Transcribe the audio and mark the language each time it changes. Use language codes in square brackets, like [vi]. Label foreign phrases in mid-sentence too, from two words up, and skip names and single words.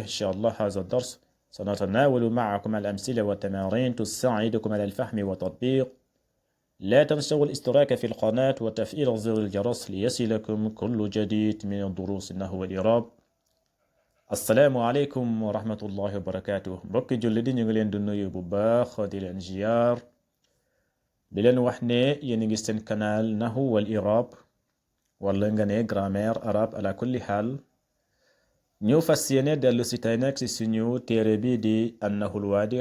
[ar] إن شاء الله هذا الدرس سنتناول معكم الأمثلة والتمارين تساعدكم على الفهم والتطبيق. لا تنسوا الاشتراك في القناة وتفعيل زر الجرس ليصلكم كل جديد من دروس النحو والإعراب. السلام عليكم ورحمة الله وبركاته. [wo] mbokki julli di ñu ngi leen di nuyu bu baax di leen ziyaar, di leen wax ne yéen a ngi seen canal Nahwu wal I'rab, wala nga ne [fr] grammaire arabe [ar] على كل حال. [wo] ñu fas yéene dellu si tey nag si suñu téere bi di an-Nahwul Waadih.